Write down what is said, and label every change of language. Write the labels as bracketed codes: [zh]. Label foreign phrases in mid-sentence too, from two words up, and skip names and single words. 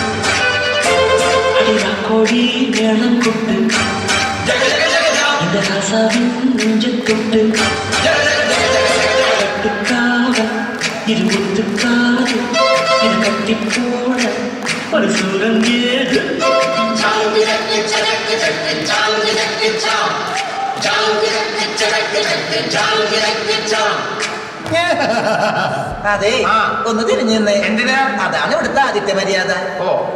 [ta] அடிரா கோடி மேளம் கொட்டு இந்த ராசாவின் நெஞ்ச தொட்டு கட்டுக்காவல் இது ஒத்துக்காது இது கட்டி போட ஒரு சூரன் ஏது. [ml] അതെ ഒന്ന് തിരിഞ്ഞു നിന്നേ. എന്തിനാ? അതാണ് ഇവിടുത്തെ ആദിത്യ മര്യാദ. ഓ